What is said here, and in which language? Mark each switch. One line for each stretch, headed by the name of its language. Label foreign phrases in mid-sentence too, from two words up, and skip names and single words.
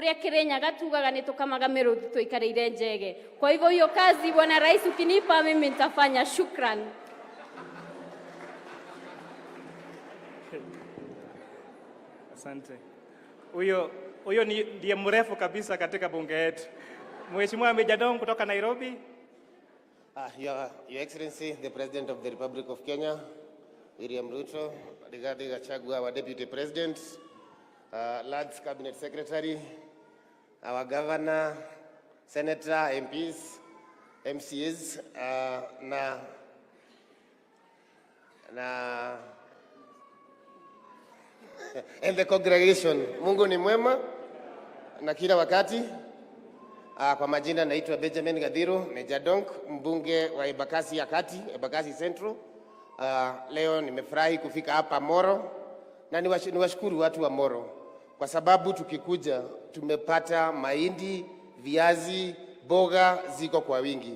Kikuyu: kuria Kirinyaga tugaga nitukamaga miruthi tuikareire njege.
Swahili: Kwa hivyo hiyo kazi Bwana Rais ukinipa mimi nitafanya. Shukran. Asante. Huyo ndiye mrefu kabisa katika bunge yetu. Mheshimiwa Mijadong kutoka Nairobi.
English: Your Excellency, the President of the Republic of Kenya, William Ruto, Rigathi Gachagua, our Deputy President, Lads Cabinet Secretary, our Governor, Senator, MPs, MCs, and the congregation.
Swahili: Mungu ni mwema na kila wakati. Kwa majina naitwa Benjamin Gadhiru Mijadong, mbunge wa Embakasi ya Kati, Embakasi Central. Leo nimefurahi kufika hapa Moro na niwashukuru watu wa Moro kwa sababu tukikuja tumepata mahindi, viazi, boga ziko kwa wingi.